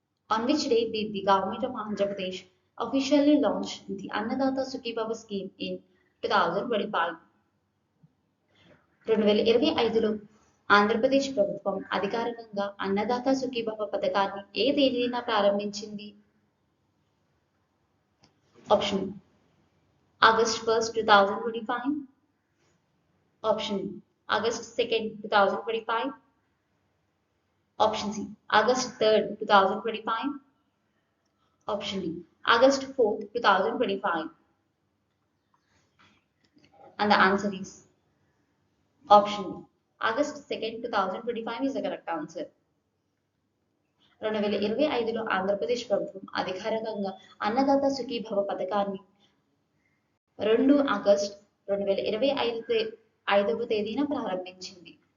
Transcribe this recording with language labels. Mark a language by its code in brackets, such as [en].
[en] On which day did the government of Andhra Pradesh officially launch the Annadata Sukhibaba scheme in 2025? [te] 2025లో Andhra Pradesh ప్రభుత్వం అధికారికంగా అన్నదాత సుఖీభవ పథకాన్ని ఏ తేదీన ప్రారంభించింది? [en] Option August 1, 2025, option August 2, 2025, option C August 3, 2025, option D August 4, 2025. And the answer is option D. August 2, 2025 is the correct answer. [te] 2025లో Andhra Pradesh ప్రభుత్వం అధికారికంగా అన్నదాత సుఖీభవ పథకాన్ని 2 August 2025వ తేదీన ప్రారంభించింది.